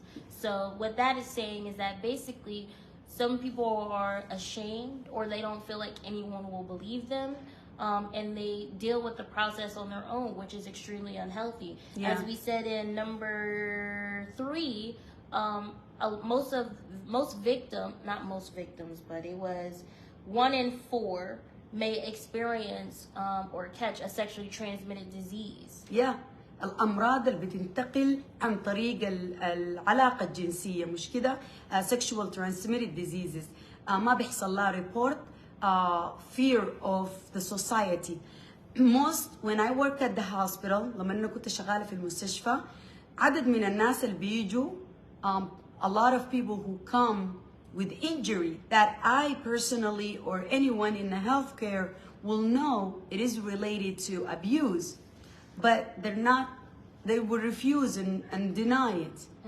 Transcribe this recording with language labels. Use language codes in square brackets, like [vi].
[en] So what that is saying is that basically some people are ashamed or they don't feel like anyone will believe them, and they deal with the process on their own, which is extremely unhealthy. As we said in number 3, most victims, not most victims, but it was 1 in 4 may experience or catch a sexually transmitted disease. [ar] الأمراض اللي بتنتقل عن طريق العلاقة الجنسية، مش كده؟ [en] sexual transmitted diseases. [ar] ما بيحصل لها report. [en] Fear of the society. When I work at the hospital، [ar] لما أنا كنت شغالة في المستشفى، عدد من الناس اللي بيجوا [en] a lot of people who come with injury that I personally or anyone in the healthcare will know it is related to abuse, but they will refuse and deny it.